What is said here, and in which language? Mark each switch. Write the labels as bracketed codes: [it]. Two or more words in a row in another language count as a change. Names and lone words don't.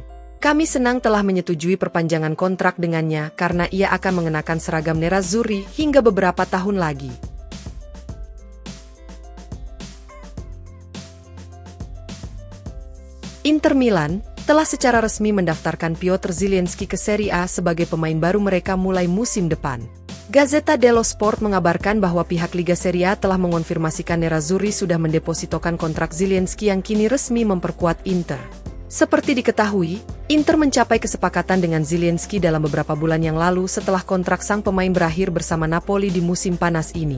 [id] Kami senang telah menyetujui perpanjangan kontrak dengannya karena ia akan mengenakan seragam Nerazzurri hingga beberapa tahun lagi. Inter Milan telah secara resmi mendaftarkan Piotr Zielinski ke Serie A sebagai pemain baru mereka mulai musim depan. Gazzetta dello Sport mengabarkan bahwa pihak Liga Serie A telah mengonfirmasikan Nerazzurri sudah mendepositokan kontrak Zielinski yang kini resmi memperkuat Inter. Seperti diketahui, Inter mencapai kesepakatan dengan Zielinski dalam beberapa bulan yang lalu setelah kontrak sang pemain berakhir bersama Napoli di musim panas ini.